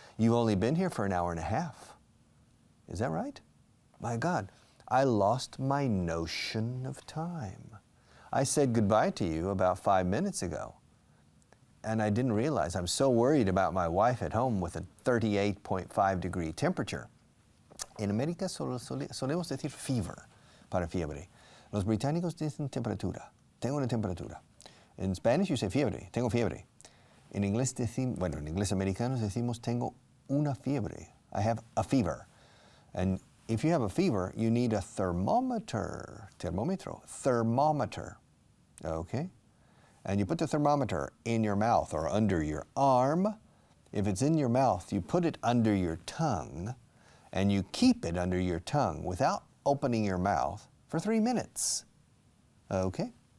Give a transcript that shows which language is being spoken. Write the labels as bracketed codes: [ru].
[en] You've only been here for an hour and a half. Is that right?" My God, I lost my notion of time. I said goodbye to you about 5 minutes ago, and I didn't realize I'm so worried about my wife at home with a 38.5 degree temperature. [es] En América solemos decir fever para fiebre. Los británicos dicen temperatura. Tengo una temperatura. [en] In Spanish you say fiebre. [es] Tengo fiebre. En inglés en inglés americano decimos tengo una fiebre. [en] I have a fever. And if you have a fever, you need a thermometer. Termómetro. Thermometer. Okay? And you put the thermometer in your mouth or under your arm. If it's in your mouth, you put it under your tongue, and you keep it under your tongue without opening your mouth for 3 minutes. Okay?